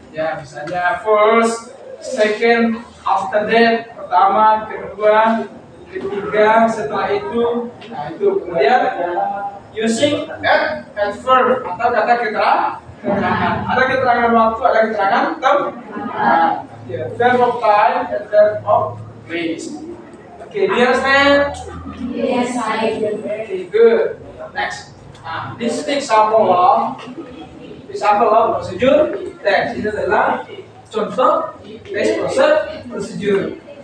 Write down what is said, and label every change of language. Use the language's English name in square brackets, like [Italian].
[Indonesian] Ya, misalnya [English] first, second, after that, [Indonesian] pertama, kedua, ketiga, setelah itu. Nah, itu kemudian [English] using and verb [Indonesian] atau kata keterangan. Ada keterangan waktu, ada keterangan tempat. [English] Ya, verb of time and verb of place. Okay, do you understand? Yes, I do. Okay, good. Next. This is the example of prosedur teks. [Indonesian] Ini adalah contoh teks prosedur.